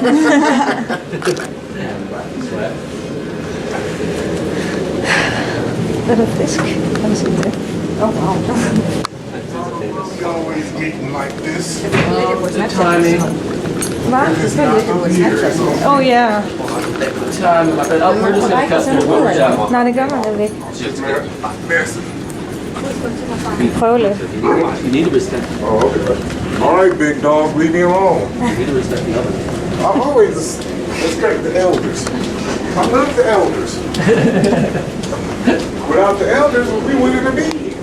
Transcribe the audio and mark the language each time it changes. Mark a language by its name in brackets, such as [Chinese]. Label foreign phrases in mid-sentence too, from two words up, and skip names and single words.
[English] Little fisk. Oh, wow. We always meeting like this. The timing, Oh, yeah. time, we're just going to cut through what we're down. [Danish] Nej, det gør man jo ikke. [English] Massive. [Danish] Prøv lidt. [English] You need to respect the Oh, okay. All right, big dog, leave me alone. You need to respect the others. I always respect the elders. I love the elders. Without the elders, we wouldn't have been here.